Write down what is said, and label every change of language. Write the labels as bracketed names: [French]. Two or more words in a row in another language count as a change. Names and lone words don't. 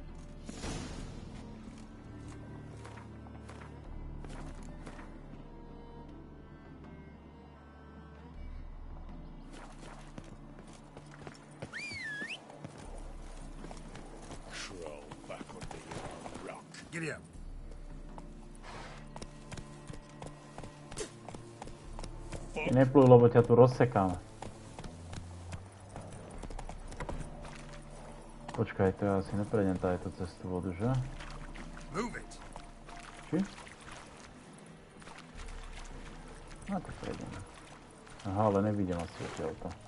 [English] Crawl back under your rock. Giddy up. [Slovak] Nepluj, lebo ťa tu rozsekám. Počkaj, to ja asi neprejdem táto cez tú vodu, že? [English] Move it. [Slovak] Či? No tak prejdeme. Aha, ale nevidím asi odtiaľto.